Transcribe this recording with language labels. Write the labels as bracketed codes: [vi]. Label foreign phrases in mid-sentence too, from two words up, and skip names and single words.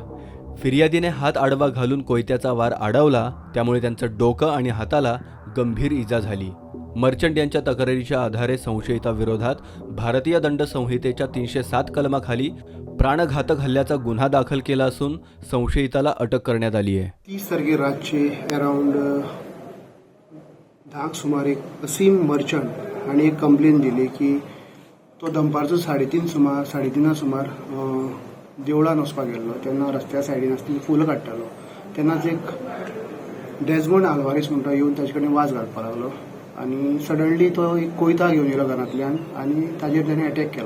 [mr] फिर्यादीने हात आडवा घालून कोयत्याचा वार अडवला. त्यामुळे त्यांचं डोकं आणि हाताला गंभीर इजा झाली. मर्चंट यांच्या तक्रारीच्या आधारे संशयिताविरोधात भारतीय दंड संहितेच्या 307 कलमाखाली प्राणघातक हल्ल्याचा गुन्हा दाखल केला असून संशयिताला अटक करण्यात आली आहे. [kok] 30 तारखे रातचे अराउंड 10 सुमारे असीम मर्चंट आणि एक कंप्लेन दिली की तो दनपारचो 3:30 सुमार देवळान वचपाक गेल्लो. तेन्ना रस्त्या सायडीन आसतना फुलां काडटालो तेन्नाच एक डेजमंड आल्वारीस म्हणटा येवन ताचे कडेन वाज घालपाक लागलो आनी सडनली तो एक कोयता घेवन येयलो घरांतल्यान आनी ताजेर ताणें अटॅक केलो.